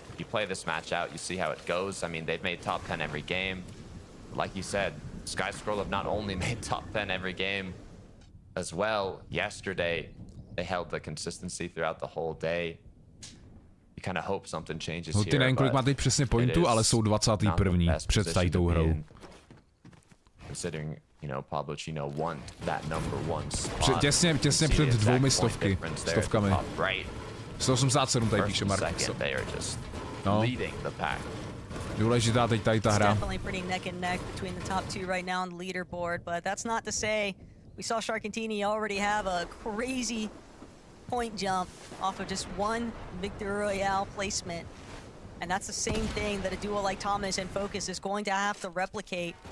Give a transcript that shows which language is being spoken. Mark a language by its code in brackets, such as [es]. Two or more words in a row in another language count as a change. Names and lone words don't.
[en] You play this match out, you see how it goes. I mean, they've made top 10 every game. Like you said, Sky Scroll have not only made top 10 every game as well. Yesterday, they held the consistency throughout the whole day. You kind of hope something changes here. [cs] Huty nevím, kolik má teď přesně pointů, ale jsou 21. před tady tou hrou. [en] Considering, you know, Pablo Chino want that number 1 spot. [cs] Těsně před 200 stovkami. 187 tady píše Mark. No. Důležitá teď tady ta hra. [en] Definitely pretty neck and neck between the top two right now on the leaderboard, but that's not to say we saw Sharkantini already have a crazy point jump off of just one Victory Royale placement. And that's the same thing that a duo like Thomas and Focus is going to have to replicate.